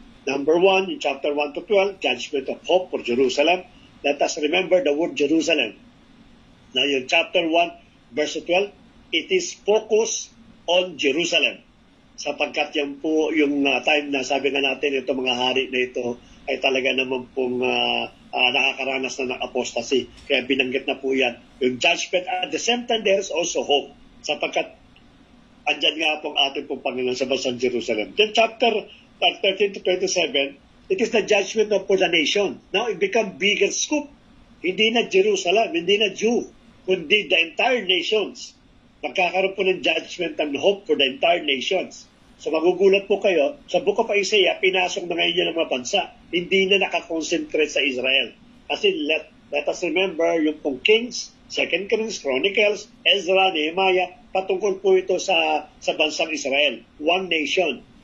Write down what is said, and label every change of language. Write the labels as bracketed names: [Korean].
[English] Number 1, in chapter 1 to 12, judgment of hope for Jerusalem. Let us remember the word Jerusalem. Now, yung chapter 1, verse 12, it is focused on Jerusalem. [Filipino] Sapagkat yan po yung time na sabi nga natin, itong mga hari na ito ay talaga naman pong nakakaranas na ng apostasy. Kaya binanggit na po yan. Yung judgment, [English] at the same time, there is also hope. [Filipino] Sapagkat andyan nga pong ating pong Panginoon sa bansang Jerusalem. [English] Then chapter 13 to 27, it is the judgment of for the nation. Now, it become bigger scope. [Filipino] Hindi na Jerusalem, hindi na Jew, kundi [English] the entire nations. [Filipino] Magkakaroon po ng [English] judgment and hope for the entire nations. [Filipino] So magugulat po kayo, sa Book of Isaiah, pinasok na ngayon ng mga bansa. Hindi na nakakonsentrate sa Israel. Kasi [English] let us remember [Filipino] yung pong Kings, 2 Kings, Chronicles, Ezra, Nehemiah, patungkol po ito sa bansang Israel. [English] One nation.